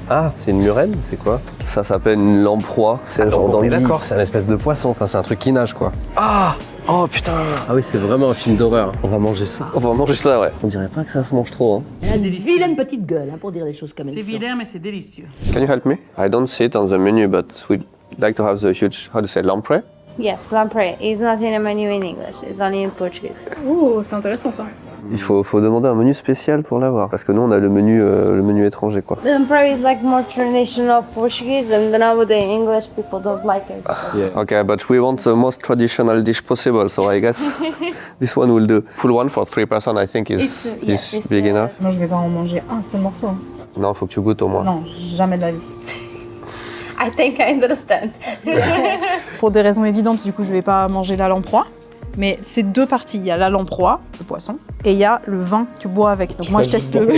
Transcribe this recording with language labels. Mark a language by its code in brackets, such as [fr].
[fr] Ah, c'est une murène, c'est quoi? Ça s'appelle une lamproie. C'est genre dans on est le lit. d'accord, c'est un espèce de poisson, enfin c'est un truc qui nage quoi. Ah. Oh putain. Ah oui, c'est vraiment un film d'horreur. On va manger ça. On va manger ça, ouais. On dirait pas que ça se mange trop, hein. Elle a une vilaine petite gueule hein, pour dire les choses comme elles C'est sont. vilain, mais c'est délicieux. [en] Can you help me? I don't see it on the menu, but we'd like to have the huge, how to say, lamprey? Yes, lamprey is not in a menu in English. It's only in Portuguese. [fr] Oh, c'est intéressant ça. Il faut demander un menu spécial pour l'avoir, parce que nous on a le menu étranger, quoi. [en] Lamprey is like more traditional Portuguese, and nowadays English people don't like it. Okay, but we want the most traditional dish possible, so I guess this one will do. Full one for 3 person, I think is big enough. [fr] Moi, je vais pas en manger un seul morceau. Hein. Non, faut que tu goûtes au moins. Non, jamais de la vie. [en] I think I understand. [fr] Pour des raisons évidentes, du coup, je vais pas manger la lamproie. Mais c'est deux parties. Il y a la lamproie, le poisson, et il y a le vin que tu bois avec. Donc moi, je teste le...